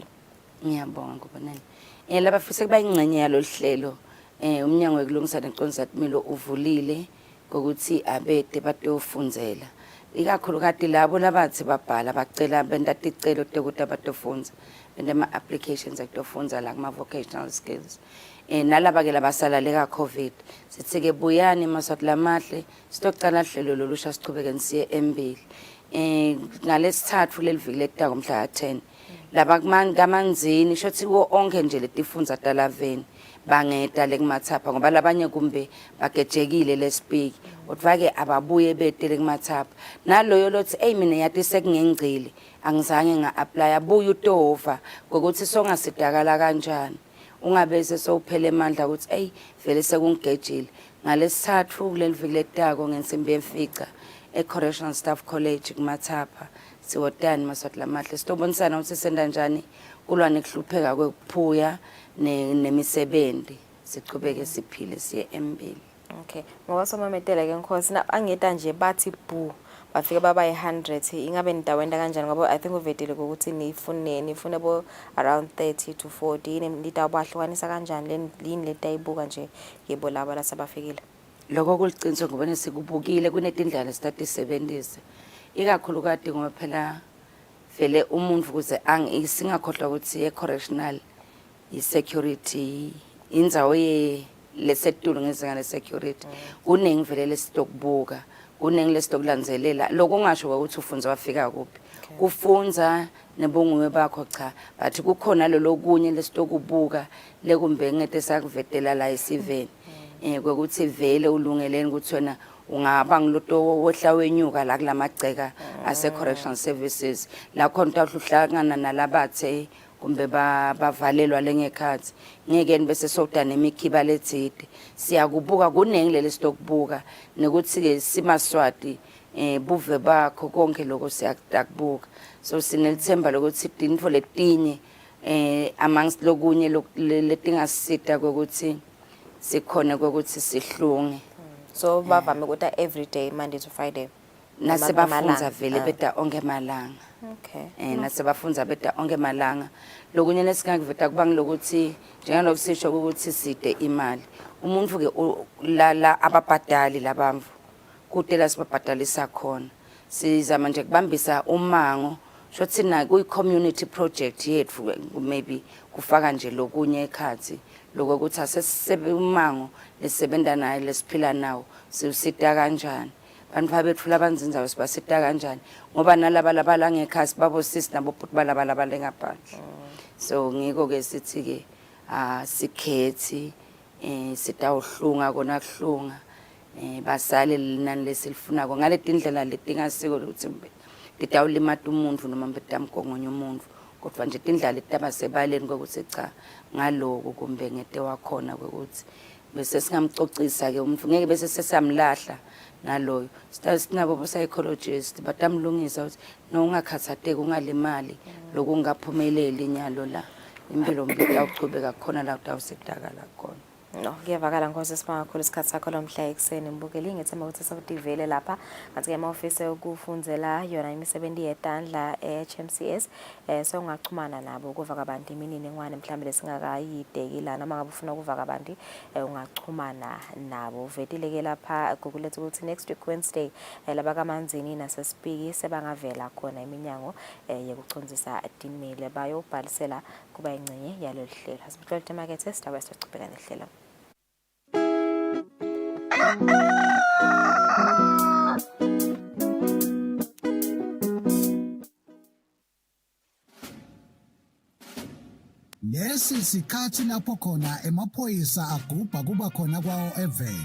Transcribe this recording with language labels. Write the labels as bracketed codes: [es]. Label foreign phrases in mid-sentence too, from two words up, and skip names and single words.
[ss] ngiyabonga ngubonani labafisa kuba ingcenye yalo hlelo umnyango wekulungisa neconzatmilo uvulile ngokuthi abede batofundzela ikakhulukazi labo labathi babhala bacela benda ticelo ukuthi abatofunza benda ama applications akutofunza la kuma [en] vocational skills [ss] nalaba ke labasalale ka covid sithi ke buyani maswati lamahle sitocala hlelo lolusha sichubeke nisiye embili ngalesithathu leliviki letako mhla 10 laba kamanzini shothi wo onke nje letifunza talaveni bangeda lekumathapha ngoba labanye kumbe bagejekile lespeak kodwa-ke ababuye betele kumathapha naloyo lothi eyi mina yathi sekungengcile angizange nga-aplya abuye utova ngokuthi songasidakala kanjani ungabese sowuphele emandla ukuthi eyi vele sekungigejile ngalesithathu kuleli viki letako ngensimbi yemfica e-correctional staff college kumathapha siwotani maswati lamahle sitobonisana ukuthi senda njani kulwa nekuhlupheka kwekuphuya nemisebenzi sichubeke siphile siye embili okay ngoba somametela ke nkhosi angeta nje bathi boo bafika baba 100 ingabe nidawenda kanjani ngoba [en] I think [ss] uvetile ukuthi nifune bo [en] around 30 to 40 [ss] nidawabahlukanisa kanjani lini letayibuka nje yebo laba lasabafikile lokho kulicinzo ngoba nesikubukile kunetindlela sitasebenzise ikakhulukazi ngoba phela vele umuntu kuze singakhohlwa ukuthi e-correctional i-security indzawo lesetulu ngezinga le-security kuningi vele lesitokubuka kuningi lesitokulandzelela lokho ungasho ukuthi ufunza wafika kuphi kufunza nebunguwe bakho cha but kukhona lokunye lesitokubuka lekumbe ngete sakuvetela la esiveni kwekuthi vele ulungeleni ukuthi wena ungaba ngiloto wohla wenyuka la kulamagceka ase-correctional services la khona utawuhlangana nalabathe kumbe bavalelwa lengekhathi ngeke bese sokuda nemikhiba lethide siyakubuka kuningi leli sitokubuka nekuthi ke simaswati buve bakho konke lokho siyakubuka so sinelithemba lokuthi intfo letinye amongst lokunye letingasita kokuthi sikhona kokuthi sihlunge so bavame ukuthi [en] every day Monday to Friday [ss] nasebafunza vele beda onke malanga okay nasebafunza beda onke malanga lokunye lesingakuveta kuba ngilokuthi njengalokho sisho ukuthi side imali umuntu ke la ababhadali labamvu kudela sibabhadalisa khona sizama nje kubambisa umango shothi na kuyi community project yethu maybe kufaka nje lokunye ekhathi lokuthi asesebe umango lesebenda naye lesiphila nawo sisita kanjani bantu babethu labanzinzayo sibasita kanjani ngoba nalaba labala ngekhasi babo sis nabo futhi balaba lengaphansi so ngiko ke sithi ke sikhethi sitawuhlunga kona kuhlunga basale linani lesilifunako ngale tindlela letingasiko ukuthi litawulimata umuntu noma betamgongonya umuntu kodwa nje tindlela letabasebaleni ukuthi cha ngaloko kumbe ngete wakhona ukuthi bese singamcocisa ke umuntu ngeke bese sesamlahla naloyo sinabo psychologists batamlungisa ukuthi no ungakhathateki ungalimali lokungaphumeleli inyalo la impilo mbili awuchubeka khona la utawusedakala khona no ngiyavakala nkosi sibanga kakhulu isikhathi sakho lomhla ekseni mbukeli ngethemba ukuthi sawutivele lapha ngathi ke amafisi okufundzela yona imisebenzi yetandla HMCS so ungachumana nabo ukuvaka abantu imininingwane mhlawumbe lesingakayideki lana mangabe ufuna ukuvaka abantu ungachumana nabo vetile ke lapha kukuletha ukuthi [en] next week Wednesday [ss] laba kaManzini nasesipiki sebangavela khona iminyango yekucondzisa dinimile bayobhalisela kuba ingcenye yalolu hlelo asibhekele emakethe sidaba sichubeka nehlelo [zu] Lesi sikhathi lapho khona emaphoyisa agubha kuba khona kwawo even.